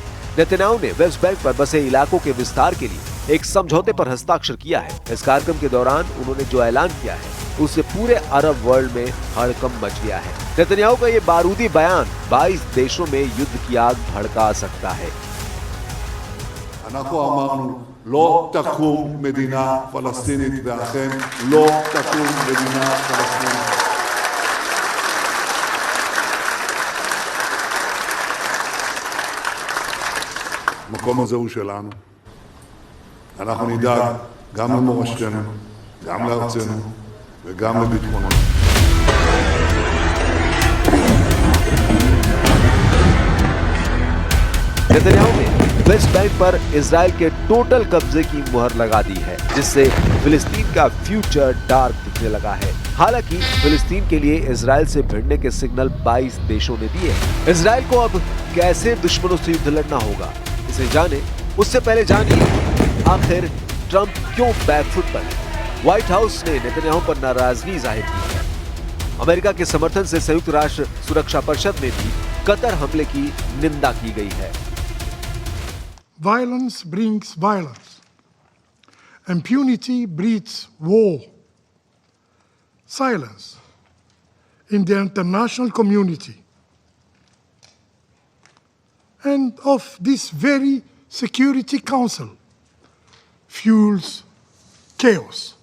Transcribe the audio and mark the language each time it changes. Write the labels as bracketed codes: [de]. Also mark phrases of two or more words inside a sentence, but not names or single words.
[hi] नेतन्याहू ने वेस्ट बैंक पर बसे इलाकों के विस्तार के लिए एक समझौते पर हस्ताक्षर किया है। इस कार्यक्रम के दौरान उन्होंने जो ऐलान किया है, उससे पूरे [en] Arab world [hi] में हड़कंप मच गया है। नेतन्याहू का ये बारूदी बयान 22 देशों में युद्ध की आग भड़का सकता है। [he] לא תקום מדינה פלסטינית, ואכן לא תקום מדינה פלסטינית. המקום הזה הוא שלנו. אנחנו נדאג גם למורשתנו, גם לארצנו וגם לביטחוננו. [hi] नेतन्याहू ने वेस्ट बैंक पर इजराइल के टोटल कब्जे की मुहर लगा दी है, जिससे फिलिस्तीन का [en] future dark [hi] दिखने लगा है। हालांकि फिलिस्तीन के लिए इजराइल से भिड़ने के सिग्नल 22 देशों ने दिए हैं। इजराइल को अब कैसे दुश्मनों से युद्ध लड़ना होगा, इसे जाने उससे पहले जानिए आखिर ट्रंप क्यों बैकफुट पर है। व्हाइट हाउस ने नेतन्याहू पर नाराजगी जाहिर की है। अमेरिका के समर्थन से संयुक्त राष्ट्र सुरक्षा परिषद में भी कतर हमले की निंदा की गई है। [en] Violence brings violence. Impunity breeds war. Silence in the international community and of this very Security Council fuels chaos.